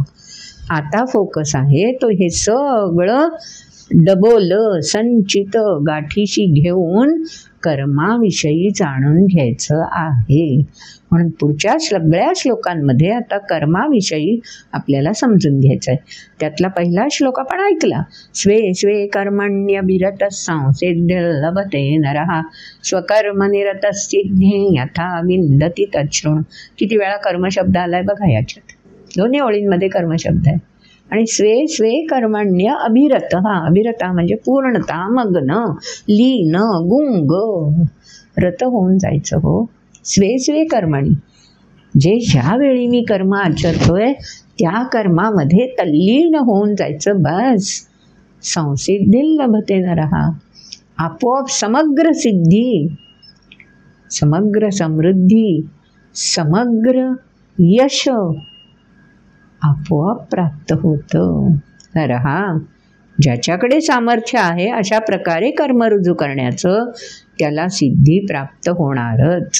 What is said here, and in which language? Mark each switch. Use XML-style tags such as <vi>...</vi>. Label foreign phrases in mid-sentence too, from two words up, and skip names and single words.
<mr>आता फोकस आहे तो हे सगळं डबोल संचित गाठीशी घेऊन कर्माविषयी जाणून घ्यायचं आहे. म्हणून पुढच्या सगळ्या श्लोकांमध्ये आता कर्माविषयी आपल्याला समजून घ्यायचं आहे. त्यातला पहिला श्लोक आपण ऐकला.</mr> <sa>स्वे स्वे कर्मण्यभिरत संसिद्धिं लभते नरः स्वकर्मनिरतस्सिद्धिं यथा विन्दति तच्छृणु.</sa> <mr>किती वेळा कर्मशब्द आलाय बघा याच्यात. दोन्ही ओळींमध्ये कर्मशब्द आहे.</mr> <sa>आणि स्वे स्वे कर्मण्य अभिरत.</sa> <mr>अभिरत म्हणजे पूर्णता, मग्न, लीन, गुंग, रत होऊन जायचं. हो,</mr> <sa>स्वे स्वे कर्मणी,</sa> <mr>जे ज्यावेळी मी कर्म आचरतोय त्या कर्मामध्ये तल्लीन होऊन जायचं. बस.</mr> <sa>संसिद्धी लभते नरः,</sa> <mr>आपोआप समग्र सिद्धी, समग्र समृद्धी, समग्र यश आपोआप प्राप्त होतं. नरहा, ज्याच्याकडे सामर्थ्य आहे अशा प्रकारे कर्म रुजू करण्याचं त्याला सिद्धी प्राप्त होणारच.</mr>